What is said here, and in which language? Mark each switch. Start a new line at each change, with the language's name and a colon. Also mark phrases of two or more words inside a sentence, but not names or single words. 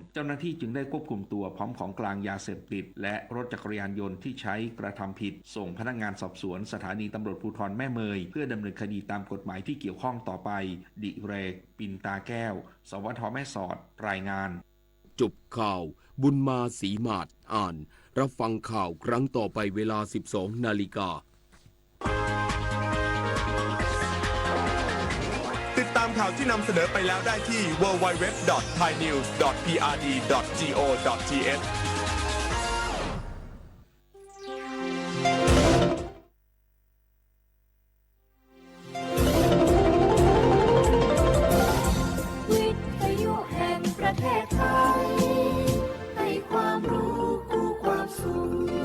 Thai: เจ้าหน้าที่จึงได้ควบคุมตัวพร้อมของกลางยาเสพติดและรถจักรยานยนต์ที่ใช้กระทำผิดส่งพนักงานสอบสวนสถานีตำรวจภูธรแม่เมยเพื่อดำเนินคดีตามกฎหมายที่เกี่ยวข้องต่อไปดิเรกปินตาแก้วสวทแม่สอดรายงาน จบข่าวบุญมาศรีมาศอ่านรับฟังข่าวครั้งต่อไปเวลา 12 นาฬิกา ติดตามข่าวที่นำเสนอไปแล้วได้ที่ www.thainews.prd.go.th วิทยุแห่งประเทศไทยให้ความรู้คู่ความสุข